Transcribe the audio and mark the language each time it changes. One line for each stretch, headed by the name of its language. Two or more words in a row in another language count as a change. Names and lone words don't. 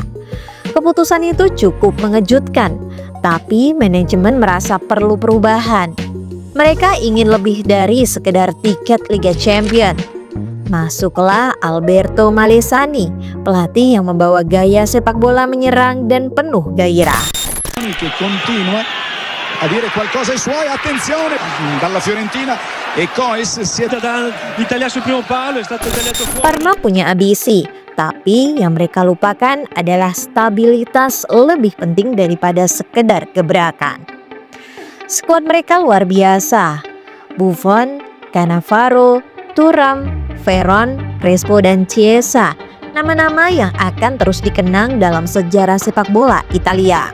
Indonesian: Keputusan itu cukup mengejutkan, tapi manajemen merasa perlu perubahan. Mereka ingin lebih dari sekedar tiket Liga Champion. Masuklah Alberto Malesani, pelatih yang membawa gaya sepak bola menyerang dan penuh gairah.
Italian: A dire qualcosa ai suoi, attenzione dalla Fiorentina e Cois si è l'Italia sul primo palo, è stato tagliato fuori.
Indonesian: Parma punya ambisi, tapi yang mereka lupakan adalah stabilitas lebih penting daripada sekedar gebrakan. Skuad mereka luar biasa. Buffon, Cannavaro, Thuram, Veron, Crespo dan Chiesa, nama-nama yang akan terus dikenang dalam sejarah sepak bola Italia.